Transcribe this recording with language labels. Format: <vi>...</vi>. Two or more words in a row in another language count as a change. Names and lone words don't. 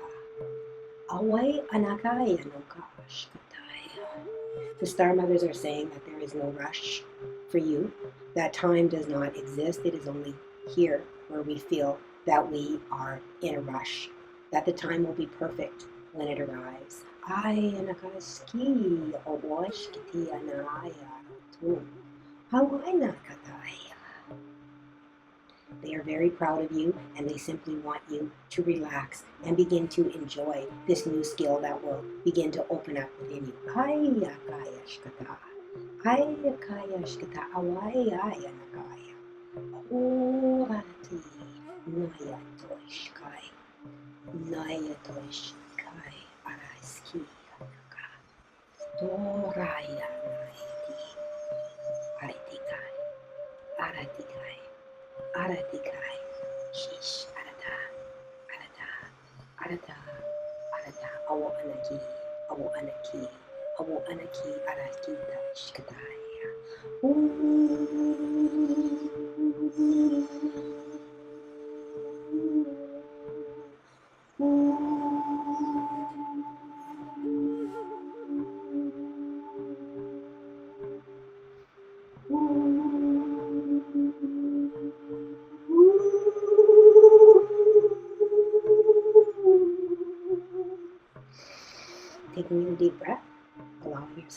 <en>Away anakaya no kashkataya. The Star Mothers are saying that there is no rush for you. That time does not exist. It is only here where we feel that we are in a rush. That the time will be perfect when it arrives. Ay anakaski oboshkiti anaya tu. Hawaii nakataya. They are very proud of you, and they simply want you to relax and begin to enjoy this new skill that will begin to open up within you. Aya kaya shkata. Aya kaya shkata. Awaya nakaya. Orati. Naya toishkai. Naya toishkai. Araiski. Doraya naiti. Aratikai. Aratikai. Aratikai, shish, arata, awo anaki, arakita, shkataya. Taking in a deep breath, allowing yourself</en>